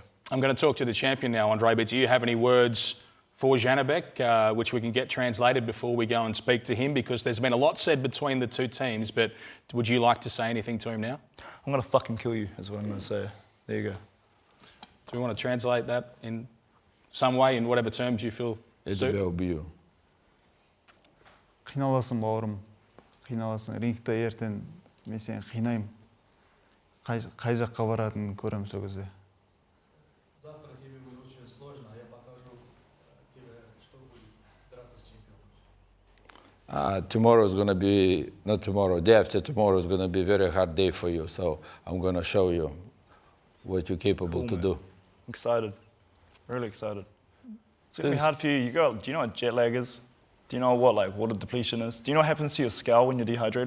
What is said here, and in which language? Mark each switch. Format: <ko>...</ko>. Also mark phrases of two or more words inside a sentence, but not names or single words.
<en>I'm going to talk to the champion now, Andrei, but do you have any words for Janibek, which we can get translated before we go and speak to him? Because there's been a lot said between the 2 teams, but would you like to say anything to him now? I'm going to fucking kill you, is what I'm going to say. There you go. Do we want to translate that in some way, in whatever terms you feel suit?</en> <kk>Қиналасың, бауырым. Қиналасың. Рингте ертең мен сені қинаймын. Қай жаққа баратынын көремін сол кезде.</kk> <ru>Завтра тебе будет очень сложно, а я покажу тебе, что будет драться с чемпионом.</ru> <en>Tomorrow is going to be, not tomorrow, day after tomorrow is going to be a very hard day for you. So I'm going to show you what you're capable to do. I'm excited. Really excited. It's going to be hard for you. Do you know what jet lag is? Do you know what like water depletion is? Do you know what happens to your skull when you're dehydrated?</en>